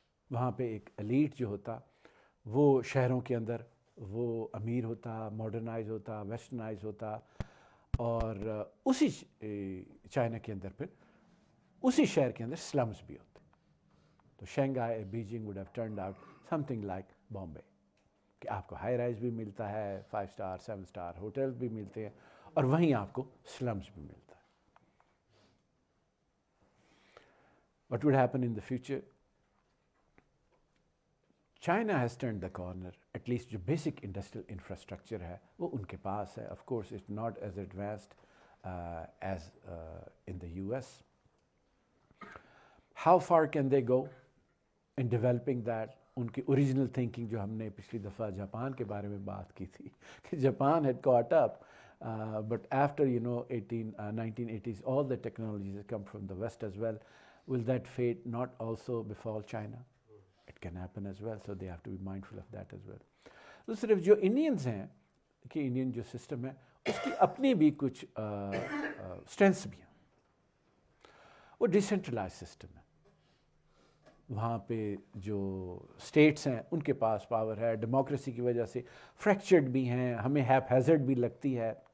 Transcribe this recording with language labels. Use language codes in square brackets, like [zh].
[ur] وہاں پہ ایک ایلیٹ جو ہوتا وہ شہروں کے اندر وہ امیر ہوتا, ماڈرنائز ہوتا, ویسٹرنائز ہوتا, اور اسی چائنا کے اندر پھر اسی شہر کے اندر سلمز بھی ہوتے. تو Shanghai Beijing [en] would have turned out something like [ur] Bombay کہ آپ کو ہائی رائز بھی ملتا ہے, 5 اسٹار 7 اسٹار ہوٹلز بھی ملتے ہیں, اور وہیں آپ کو سلمز بھی ملتا ہے. [en] What would happen in the future? China has turned the corner. At least [ur] جو [en] basic industrial infrastructure [ur] ہے وہ ان کے پاس ہے. [en] Of course it's not as advanced as in the US. How far can they go in developing that? [ur] ان کی original thinking جو ہم نے پچھلی دفعہ جاپان کے بارے میں بات کی تھی کہ Japan [en] had caught up, but after 1980s all the technologies have come from the West as well. Will that fate not also befall China? It can happen as well, so they have to be mindful of that as well. [ur] تو صرف جو Indians ہیں کہ Indian جو system ہے اس کی اپنی بھی کچھ اسٹرینتھس بھی ہیں. وہ ڈیسینٹرلائز سسٹم ہے, وہاں پہ جو اسٹیٹس ہیں ان کے پاس پاور ہے, ڈیموکریسی کی وجہ سے فریکچرڈ بھی ہیں, ہمیں ہیپ ہیزرڈ بھی لگتی ہے.